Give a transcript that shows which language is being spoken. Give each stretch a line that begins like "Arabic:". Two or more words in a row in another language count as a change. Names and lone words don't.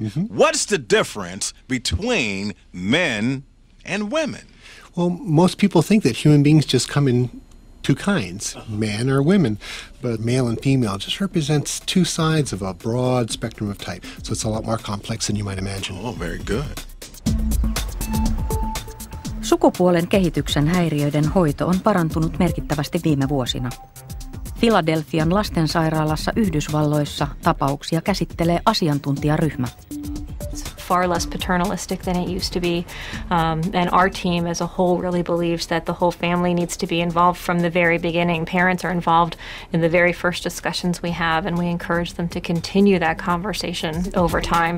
English: What's the difference between men and women? Well, most people think that human beings just come in two kinds, man or women, but male and female just represents two sides of a broad spectrum of type. So it's a lot more complex than you might imagine. Oh, very good.
Finnish: Sukupuolen kehityksen häiriöiden hoito on parantunut merkittävästi viime vuosina. Philadelphian lastensairaalassa Yhdysvalloissa tapauksia käsittelee asiantuntijaryhmä.
English: Far less paternalistic than it used to be. And our team as a whole really believes that the whole family needs to be involved from the very beginning. Parents are involved in the very first discussions we have, and we encourage them to continue that conversation over time.